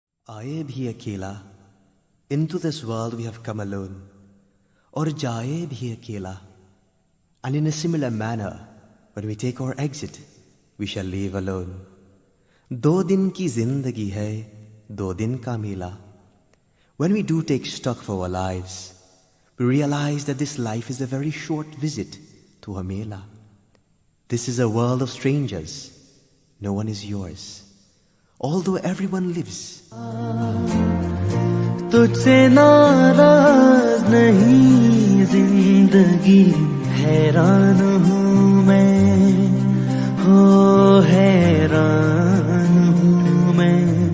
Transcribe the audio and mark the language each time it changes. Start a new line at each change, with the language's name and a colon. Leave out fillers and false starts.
Hindi: आए भी अकेला,
English: into this world we have come alone,
Hindi: और जाए भी अकेला,
English: and in a similar manner when we take our exit we shall leave alone.
Hindi: 2 दिन की जिंदगी है, 2 दिन का मेला.
English: When we do take stock for our lives, we realize that this life is a very short visit to a mela. This is a world of strangers. No one is yours. Although everyone lives.
Hindi: तुझसे नाराज नहीं जिंदगी, हैरान हूँ मैं, हो हैरान हूँ मैं.